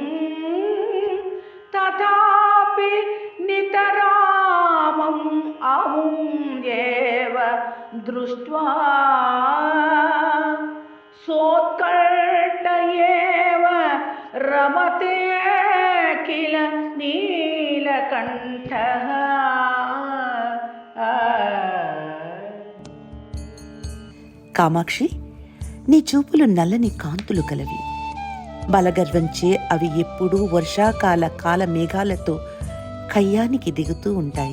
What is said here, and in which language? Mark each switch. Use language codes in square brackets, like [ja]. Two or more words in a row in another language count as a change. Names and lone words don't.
[sa] तथापि नितरामम् अमुं दृष्ट्वा सोत्कण्ठ एव रमते किल नीलकण्ठः। [te] కామాక్షి, నీ చూపులు నల్లని కాంతులు కలవి. బలగర్వంచే అవి ఎప్పుడూ వర్షాకాల కాల మేఘాలతో కయ్యానికి దిగుతూ ఉంటాయి.